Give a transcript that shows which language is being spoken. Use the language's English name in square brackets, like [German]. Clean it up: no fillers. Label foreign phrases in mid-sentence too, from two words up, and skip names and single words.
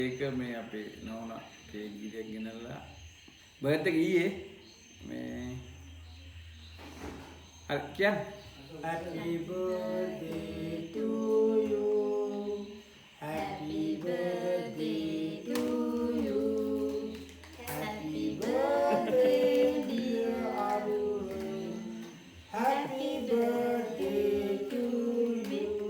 [Sinhala] ඒක මේ අපේ නෝනා කේක් ගීයක් ගෙනල්ලා බර්ත් එක ඊයේ මේ අර කියන්නේ [English] Happy birthday to you. Happy birthday to you. Happy birthday dear Arun. Happy birthday to you.